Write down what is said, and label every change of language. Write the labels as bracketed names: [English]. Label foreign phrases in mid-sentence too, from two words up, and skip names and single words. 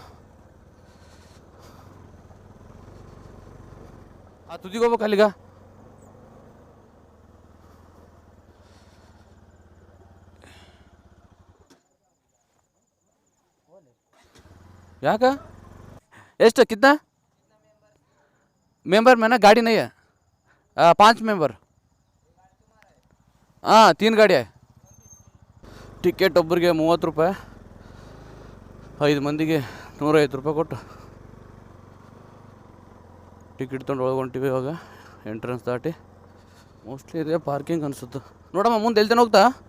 [Kannada] ಆ ತುದಿಗೆ ಹೋಗ್ಬೇಕು ಅಲ್ಲಿಗ. ಯಾಕ ಎಷ್ಟು [Hindi] कितना मेंबर में ना गाड़ी नहीं है, 5 मेंबर. हाँ 3 गाड़ी है. [Kannada] ಟಿಕೆಟ್ ಒಬ್ಬರಿಗೆ 30 ರೂಪಾಯಿ, 5 ಮಂದಿಗೆ 150 ರೂಪಾಯಿ ಕೊಟ್ಟು ಟಿಕೆಟ್ ತೊಗೊಂಡು ಒಳಗೊಂಟಿವಿ. ಇವಾಗ ಎಂಟ್ರೆನ್ಸ್ ದಾಟಿ ಮೋಸ್ಟ್ಲಿ ಇದೆ ಪಾರ್ಕಿಂಗ್ ಅನಿಸುತ್ತೆ. ನೋಡಮ್ಮ ಮುಂದೆ ಎಲ್ತೇನೆ ಹೋಗ್ತಾ.